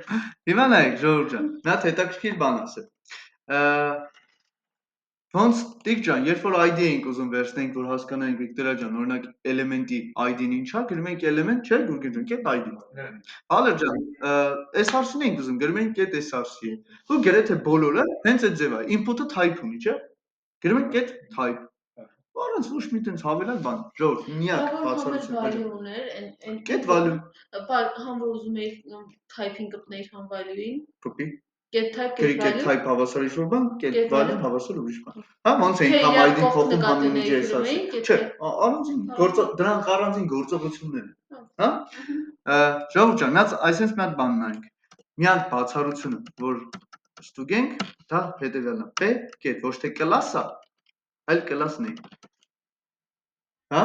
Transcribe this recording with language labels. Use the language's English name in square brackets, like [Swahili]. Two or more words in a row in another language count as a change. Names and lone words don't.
[Armenian] Հիմա նայեք, Ժողովուրդ ջան, մի հատ հետաքրքիր բան ասեմ։ Ոնց Տիկ ջան, երբ որ ID էինք ուզում վերցնենք, որ հասկանանք Վիկտորիա ջան, օրինակ էլեմենտի ID-ն ինչա, գրում ենք էլեմենտ, չէ, Գուրգեն ջան, [English] get ID։ [Armenian] Հալեր ջան, այս հարցին էինք ուզում, գրում ենք [English] get src։ [Armenian] Ու գրեթե բոլորը հենց այդ ձև է, input-ը type ունի, չէ։ Գրում ենք [English] get type։ [Armenian] Առանց ոչ մի տենց հավելյալ բան, Ժողովուրդ, միակ բացառություն։ value ուներ, այն [English] Get value։ [Armenian] Համ որ ուզում էի type-ին կպնեի համ value-ին։ Կոպի։ [English] Get type, Get get value։ [Armenian] type հավասար ինչ-որ բան, [English] get Get value value։ [Armenian] հավասար ուրիշ բան։ Հա, ոնց ենք համ ID-ն փոխում, համ image-ը էսած։ Չէ, առանձին դրանք առանձին գործողություններ են։ Հա? Ժողովուրդ ջան, նայած այսպես մի հատ բան նայենք։ Մի հատ բացառությունը, որ ստուգենք, դա հետևյալն է։ [English] P get [Armenian] ոչ թե class է, այլ class-ն է։ Հա?